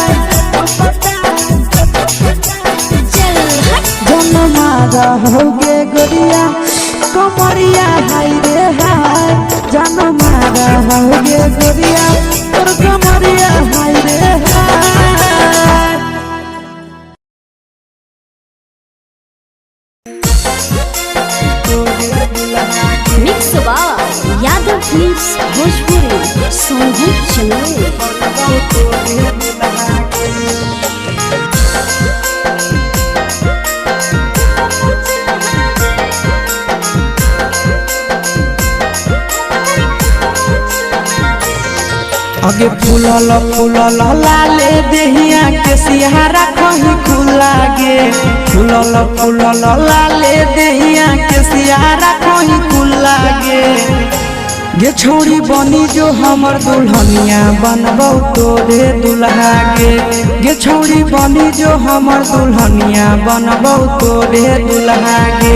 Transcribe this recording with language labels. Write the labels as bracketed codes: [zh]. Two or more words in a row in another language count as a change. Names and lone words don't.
[mag] जनमारा होगे गोरिया कमरिया हाय रे हाय जनमारा होगे गोरिया तोर कमरिया हाय रे हाय [en] Mix by Yadav Films Bhojpuri Sangeet Channel. [mag] आगे फूलल फूलल लाले देहिया के सिहारा कहीं खुला गे फूलल फूलल लाले देहिया के सिहारा कहीं खुला गे गे छोड़ी बनी जो हमर दुल्हनिया बनबो तोरे दुल्हा गे छोड़ी बनी जो हमर दुल्हनिया बनबो तोरे दुल्हा गे